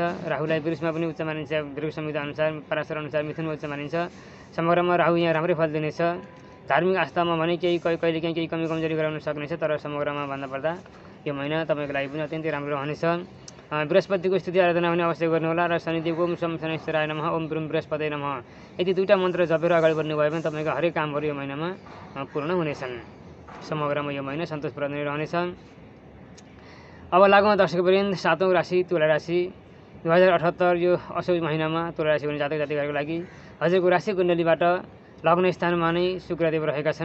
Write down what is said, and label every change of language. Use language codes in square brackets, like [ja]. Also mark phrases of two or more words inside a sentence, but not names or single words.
[ne] राहुलाई वृषमा पनि उच्च मानिन्छ, वृष संहिता अनुसार पराशर अनुसार मिथुनमा उच्च मानिन्छ। समग्रमा राहु यहाँ राम्रै फल दिनेछ। धार्मिक आस्थामा भने कहिलेकाहीँ केही कमी कमजोरी गराउन सक्नेछ, तर समग्रमा भन्नुपर्दा यो महिना तपाईँको लागि पनि अत्यन्तै राम्रो रहनेछ। बृहस्पतिको स्तुति आराधना पनि अवश्य गर्नुहोला र शनिदेवको [sa] ओम शम शनेश्वराय नमः ओम ब्रुम बृहस्पतये नमः [ne] यति दुईवटा मन्त्र जपेर अगाडि बढ्नु भयो भने तपाईँको हरेक कामहरू यो महिनामा पूर्ण हुनेछन्। समग्रमा यो महिना सन्तोषप्रद नै रहनेछ। अब लागौँ दर्शकवृन्द सातौँ राशि तुला राशि। 2078 यो असोज महिनामा तुला राशि हुने जातक जातिकाहरूको लागि हजुरको राशि कुण्डलीबाट लग्न स्थानमा नै शुक्रदेव रहेका छन्।